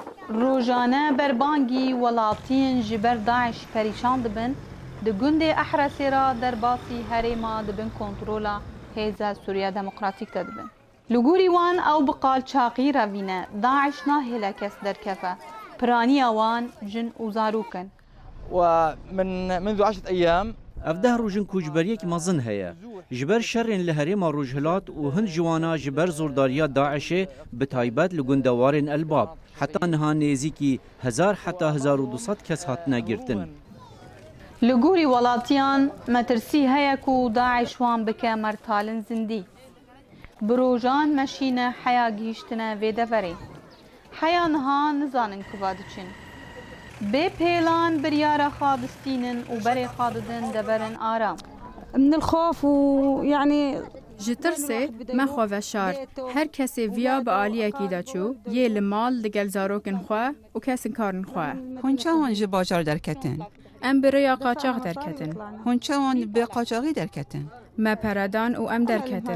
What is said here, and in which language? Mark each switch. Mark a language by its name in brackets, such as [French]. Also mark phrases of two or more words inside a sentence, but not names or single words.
[Kurdish] روجانه بربانگی ولاتین جبر داعش پریشان دبن د گوندê Ehresê ra derbasî herêma dibin kontrola Hêza Sûriya Demokratîk de dibin. Li gorî wan ew bi qalçaqî revîne, Daeş nahêle kes derkefe. Piraniya wan jin û zarok in. [Arabic] ومنذ 10 أيام [Kurdish] افده روجن کوچبریک مزن هيا جبر شرین لهریما روجهلات و هند جوانا جبر زورداریا داعش به تایبت لگندوارن الباب حتی نها نزیکی 1000 حتی 1200 کس هاتنه گرتن. Li gorî welatiyan metirsî heye ku Daeş wan bike mertalin zindî. Bi rojan meşîne heya gihîştine vê deverê. Heya niha nizanin ku va diçin. Bê pêlan biryara xwe bistînin û berê xwe didin deverin aram. [Arabic] من الخوف ويعني [Kurdish] ji tirsê me xwe veşart. Her kesê viya bi aliyekî de çû, yê li mal digel zarokên xwe û kesên karên xwe. Hûn çawan ji bajar derketin? Em bi rêya qaçax derketin. Hûn çawan bi qaçaxî derketin? Me peredan û em derketin.